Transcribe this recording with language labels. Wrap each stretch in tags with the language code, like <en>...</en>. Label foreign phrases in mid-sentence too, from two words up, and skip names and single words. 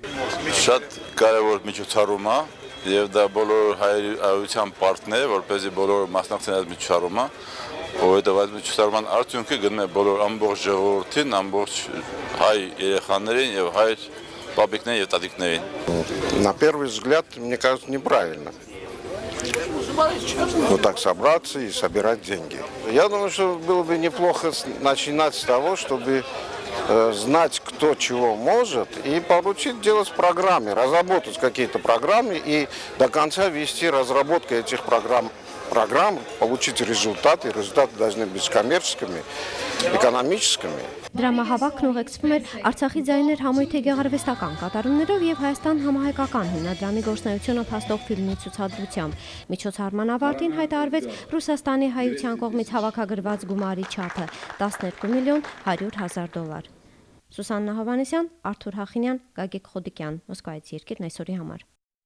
<hy>Շատ կարևոր միջոցառում է եւ դա բոլոր հայության պարտքն է, որպեսզի բոլորը մասնակցեն այդ միջոցառումը, որովհետեւ այդ միջոցառման արդյունքը գնում է բոլոր ամբողջ ժողովրդին, ամբողջ հայ երեխաներին եւ հայ պապիկներին եւ տատիկներին։</hy> <ru>На первый взгляд, мне кажется, неправильно. Вот так собраться и собирать деньги. Я думаю, что было бы неплохо начинать с того, чтобы знать, кто чего может, и поручить делать программы, разработать какие-то программы и до конца вести разработку этих программ, получить результаты. Результаты должны быть коммерческими, экономическими.</ru> <hy>Դրամահավաքն ուղեկցվում էր Արցախի ձայներ համույթի գեղարվեստական կատարումներով և Հայաստան համահայկական հիմնադրամի գործունեությունը փաստող ֆիլմի ցուցադրությամբ։ Միջոցառման ավարտին հայտարարվեց Ռուսաստանի հայության կողմից հավաքագրված գումարի չափը՝ $12,100,000։ Սուսաննա Հովհաննիսյան, Արթուր Հախինյան, Գագիկ Խոդիկյան, Մոսկվայից Երկիրն այսօրի համար։</hy>